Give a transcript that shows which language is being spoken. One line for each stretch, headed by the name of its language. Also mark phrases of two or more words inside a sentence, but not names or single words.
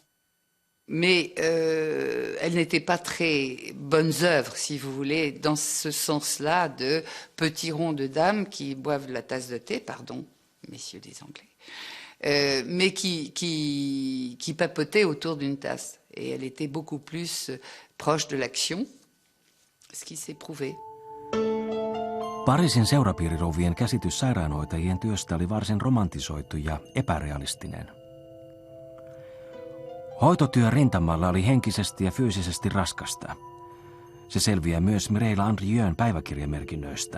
French: Mais elle n'était pas très bonnes œuvres, si vous voulez, dans ce sens-là de petits ronds de dames qui boivent la tasse de thé, pardon, messieurs des Anglais, mais qui papotaient autour d'une tasse. Et elle était beaucoup plus proche de l'action, ce qui s'est prouvé.
Finnish: Pariisin seurapiirirouvien käsitys sairaanhoitajien työstä oli varsin romantisoitu ja epärealistinen. Hoitotyö rintamalla oli henkisesti ja fyysisesti raskasta. Se selviää myös Mireille Andrieun päiväkirjamerkinnöistä.